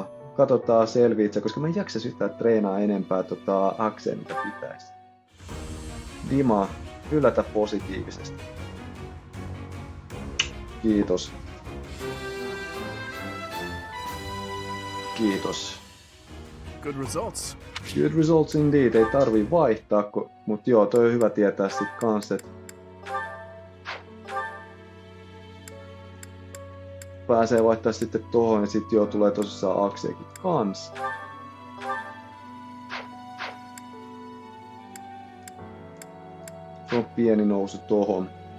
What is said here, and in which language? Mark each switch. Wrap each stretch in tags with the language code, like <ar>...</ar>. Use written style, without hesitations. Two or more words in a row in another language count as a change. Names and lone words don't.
<fi>Katsotaan selviitsä, koska mä en jaksa yhtään treenaa enempää Axea, mitä pitäisi. Dima, yllätä positiivisesti. Kiitos. Kiitos.</fi> <en>Good results. Good results indeed.</en> <fi>Ei tarvii vaihtaa, mut joo, toi on hyvä tietää sit kans, et pääsee vaihtaa sitten tohon ja sit joo tulee tosissaan Axeakin kans. Se on pieni nousu tohon.</fi>